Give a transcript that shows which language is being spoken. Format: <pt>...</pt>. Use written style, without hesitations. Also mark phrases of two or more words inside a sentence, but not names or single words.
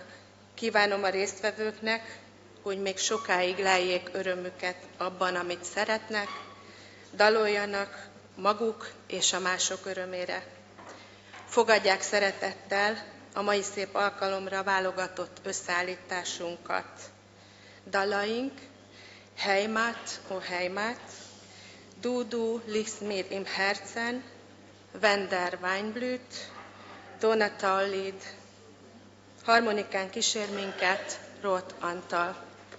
<hu>Kívánom a résztvevőknek, hogy még sokáig leljék örömüket abban, amit szeretnek, daloljanak maguk és a mások örömére. Fogadják szeretettel a mai szép alkalomra válogatott összeállításunkat. Dalaink: Heimat, o Heimat, Du liegst mir im Herzen, Wenn der Wein blüht, Donautallied. Harmonikán kísér minket Roth Antal.</hu>